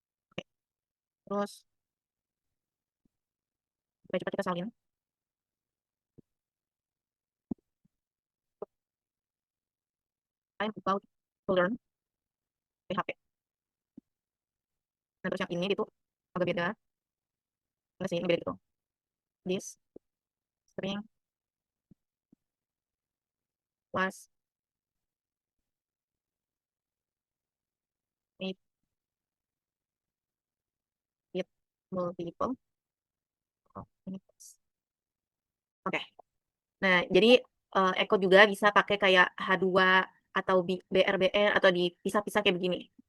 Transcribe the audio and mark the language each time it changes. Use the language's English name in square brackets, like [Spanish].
[Indonesian] Oke, terus coba kita salin. [English] I'm about to learn PHP. [Indonesian] Nah, terus yang ini itu agak beda. Enggak sih, ini beda gitu. [English] This string was made with multiple components. [Indonesian] Oke. Nah, jadi Eko juga bisa pakai kayak H2 atau BRBR atau dipisah-pisah kayak begini.